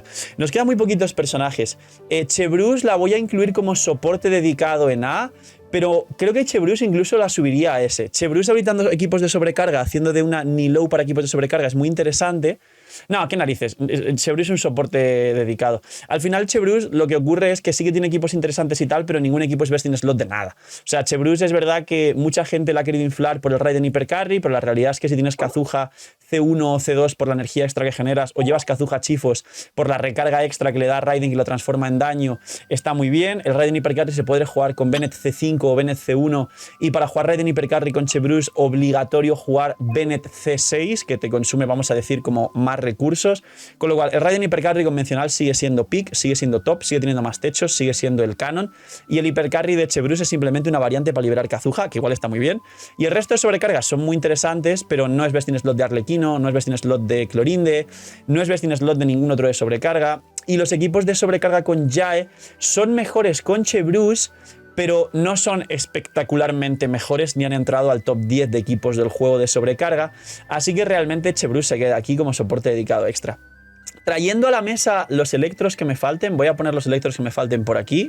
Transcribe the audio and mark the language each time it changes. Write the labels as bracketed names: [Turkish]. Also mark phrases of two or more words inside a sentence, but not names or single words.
[Spanish] Nos quedan muy poquitos personajes. Chevreuse la voy a incluir como soporte dedicado en A, pero creo que Chevreuse incluso la subiría a S. Chevreuse habilitando equipos de sobrecarga, haciendo de una Nilou para equipos de sobrecarga, es muy interesante. No, qué narices. Chevreuse es un soporte dedicado. Al final, Chevreuse lo que ocurre es que sí que tiene equipos interesantes y tal, pero ningún equipo es [English] best in slot [Spanish] de nada. O sea, Chevreuse es verdad que mucha gente la ha querido inflar por el Raiden Hypercarry, pero la realidad es que si tienes Kazuha C1 o C2 por la energía extra que generas, o llevas Kazuha Chifos por la recarga extra que le da Raiden y lo transforma en daño, está muy bien. El Raiden Hypercarry se puede jugar con Bennett C5 o Bennett C1, y para jugar Raiden Hypercarry con Chevreuse, obligatorio jugar Bennett C6, que te consume, vamos a decir, como más recursos, con lo cual el Raiden Hypercarry convencional sigue siendo pick, sigue siendo top, sigue teniendo más techos, sigue siendo el canon, y el Hypercarry de Chevreuse es simplemente una variante para liberar Kazuha, que igual está muy bien, y el resto de sobrecargas son muy interesantes, pero no es [English] best in slot [Spanish] de Arlequino, no es [English] best in slot [Spanish] de Clorinde, no es [English] best in slot [Spanish] de ningún otro de sobrecarga, y los equipos de sobrecarga con Jae son mejores con Chevreuse, pero no son espectacularmente mejores ni han entrado al top 10 de equipos del juego de sobrecarga, así que realmente Chevreuse se queda aquí como soporte dedicado extra. Trayendo a la mesa los electros que me falten, voy a poner los electros que me falten por aquí.